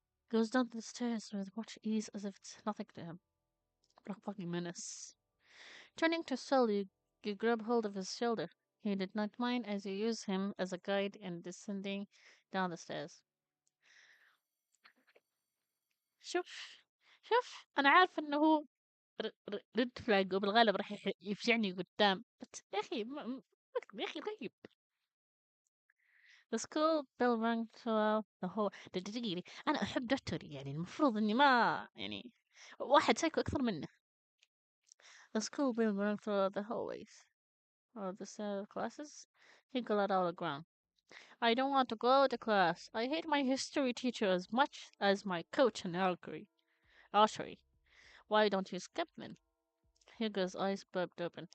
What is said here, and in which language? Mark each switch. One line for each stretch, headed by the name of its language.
English: Goes down the stairs with much ease as if it's nothing to him. What a fucking menace. Turning to Saul, you grab hold of his shoulder. He did not mind as you use him as a guide in descending down the stairs.
Arabic: شوف أنا عارفة إنه هو ريد فلاج وبالغالب راح يفجعني قدام بس يا أخي يا أخي طيب.
English: The school bell rang throughout the whole
Arabic: دقيقة أنا أحب دكتوري يعني المفروض إني ما يعني واحد سايكو أكثر منه.
English: The school bell rang throughout the hallways of the classes. He got out of the ground. I don't want to go to class. I hate my history teacher as much as my coach in archery. Why don't you skip then? Hugo's eyes bulged open.